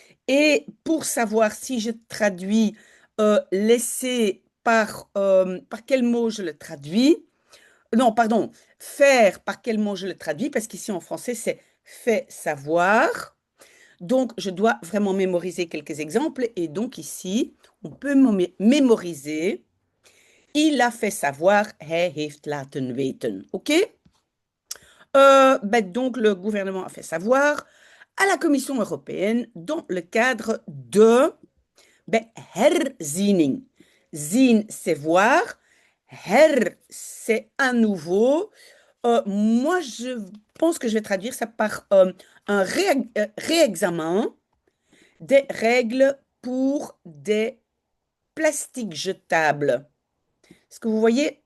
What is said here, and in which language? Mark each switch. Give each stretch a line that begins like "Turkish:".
French: Et pour savoir si je traduis laisser par quel mot je le traduis, non, pardon, faire par quel mot je le traduis, parce qu'ici en français c'est fait savoir. Donc, je dois vraiment mémoriser quelques exemples. Et donc ici, on peut mémoriser. Il a fait savoir,
Dutch: hij heeft laten weten.
French: OK? Donc, le gouvernement a fait savoir à la Commission européenne dans le cadre de herziening. Zien, c'est voir. C'est à nouveau. Moi, je pense que je vais traduire ça par un réexamen des règles pour des plastiques jetables. Est-ce que vous voyez?